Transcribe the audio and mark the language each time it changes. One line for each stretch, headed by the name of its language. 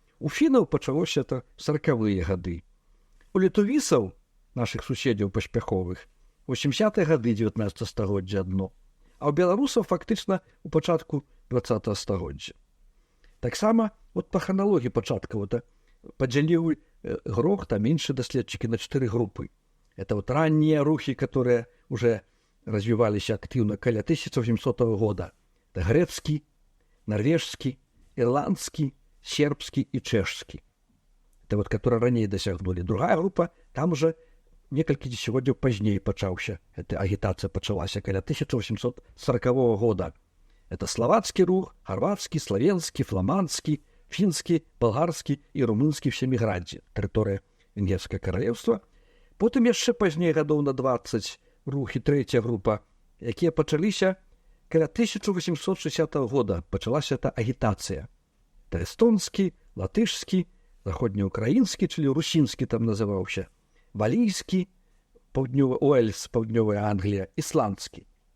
Belarusian: У фінаў пачалося это 40-е гады. У літувісаў, нашых суседзяў паспяховых, 80-е гады 19 стагоддзя адно, а ў беларусаў фактычна у пачатку 20 стагоддзя. Таксама вот па храналогіі пачатка падзяліў Грох, там іншыя даследчыкі на 4 групы.
Russian: Это вот ранние рухи, которые уже развивались активно каля 1800 года. Это грецкий, норвежский, ирландский, сербский и чешский. Это вот, которые ранее досягнули. Другая группа, там уже несколько десятилетий позднее пачаўся. Эта агитация пачалася каля 1840 года. Это словацкий рух, хорватский, славянский, фламандский, финский, болгарский и румынский в Семиграде, территория Венгерского королевства.
Belarusian: Потым яшчэ пазней гадоў на 20 рухі, трэця група, якія пачаліся каля 1860 года. Пачалася эта агітацыя. Это эстонскі, латышскі, заходнеукраінскі, чылі русінскі там называўся, валійскі, паўднёвы Уэльс, паўднёвая Англія, ісландскі.